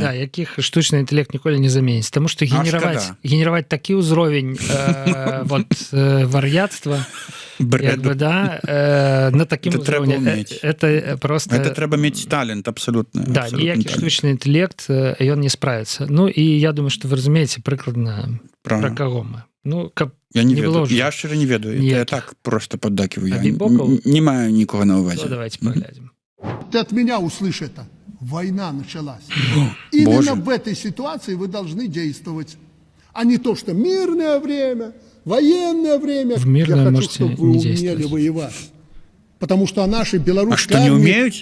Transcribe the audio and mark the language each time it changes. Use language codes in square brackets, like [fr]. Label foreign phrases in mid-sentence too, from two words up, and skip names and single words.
[be] да, якіх штучны інтэлект ніколі не заменіць. Таму што генераваць такі ўзровень вар'яцтва, на такім узроўні, [ru] это просто... [be] Это трэба мець талент, абсалютна. Да, ніякі штучны інтэлект, ён не справіцца. Ну, і я думаю, што вы разумееце прыкладна, пра каго мы. Ну, каб я не ведаю. Я шчыра не ведаю. [ru] Я так просто паддаківаю. [be] Я не маю нікога на ўвазе. Давайте паглядзім. [ru] Ты от меня услышь это. Война началась. Именно в этой ситуации вы должны действовать. А не то, что мирное время, военное время. В мирное я хочу, чтобы вы умели воевать. Потому что наши белорусские армии... А что, не умеют?